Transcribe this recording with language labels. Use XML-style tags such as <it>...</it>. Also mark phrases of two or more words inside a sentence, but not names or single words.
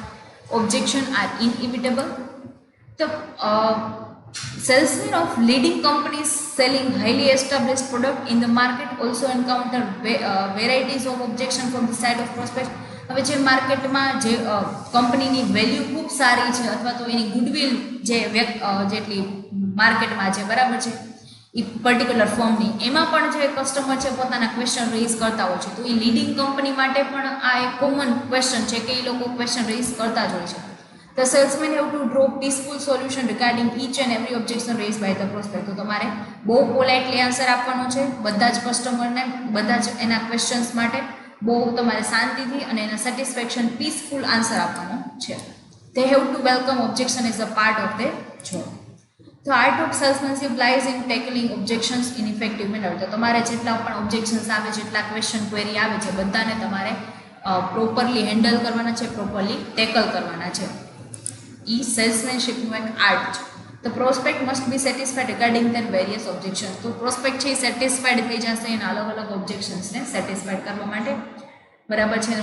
<en>Objection are inevitable. તો salesmen of leading companies selling highly established product in the market also encounter varieties of objection from the side of prospect.</en> <gu>હવે જે માર્કેટમાં જે કંપનીની વેલ્યુ ખૂબ સારી છે અથવા તો એની ગુડવિલ જે જેટલી માર્કેટમાં છે, બરાબર છે, એ પર્ટિક્યુલર ફર્મની, એમાં પણ જે કસ્ટમર છે પોતાના</gu> <en>question raise</en> <gu>કરતા હોય છે. તો એ</gu> <en>leading company</en> <gu>માટે પણ આ એક</gu> <en>common question</en> <gu>છે કે એ લોકો</gu> <en>question raise</en> <gu>કરતા જ હોય છે.</gu> <en>The salesman have to draw peaceful solution regarding each and every objection raised by the prospect.</en> <gu>તો તમારે બહુ</gu> <en>politely answer</en> <gu>આપવાનો છે બધા જ કસ્ટમરને, બધા જ એના ક્વેશ્ચન્સ માટે બહુ તમારે શાંતિથી અને એના</gu> <en>satisfaction peaceful answer</en> <gu>આપવાનો છે.</gu> <en>They have to welcome objection as a part of their job. The art of salesmanship lies in tackling objections in effective manner.</en> <gu>તો તમારે જેટલા પણ ઓબ્જેક્શન્સ આવે, જેટલા</gu> <en>question query</en> <gu>આવે છે, બધાને તમારે</gu> <en>properly handle</en> <gu>કરવાના છે,</gu> <en>properly tackle</en> <gu>કરવાના છે. એ સેલ્સમેનશીપનું એક આર્ટ છે.</gu> <en>The prospect must be satisfied regarding their various objection.</en> <gu>તો પ્રોસ્પેક્ટ છે એ સેટિસ્ફાઈડ થઈ જશે એના અલગ અલગ ઓબ્જેક્શન્સને સેટિસ્ફાઈડ કરવા માટે, બરાબર છે.</gu>